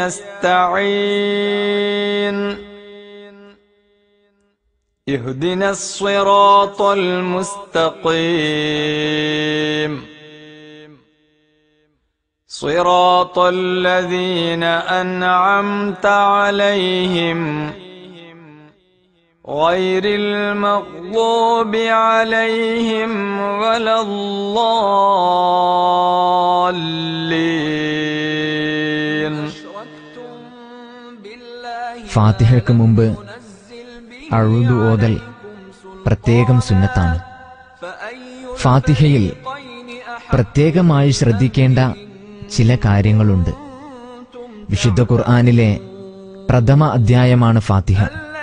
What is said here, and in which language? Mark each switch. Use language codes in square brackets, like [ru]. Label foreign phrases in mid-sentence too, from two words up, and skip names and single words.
[ar] نستعين اهدنا الصراط المستقيم صراط الذين أنعمت عليهم غير المغضوب عليهم ولا الضالين. [ml] ഫാത്തിഹയ്ക്ക് മുമ്പ് അഊദു ഓതൽ പ്രത്യേകം സുന്നത്താണ്. ഫാത്തിഹയിൽ പ്രത്യേകമായി ശ്രദ്ധിക്കേണ്ട ചില കാര്യങ്ങളുണ്ട്. വിശുദ്ധ ഖുർആനിലെ പ്രഥമ അധ്യായമാണ് ഫാത്തിഹ.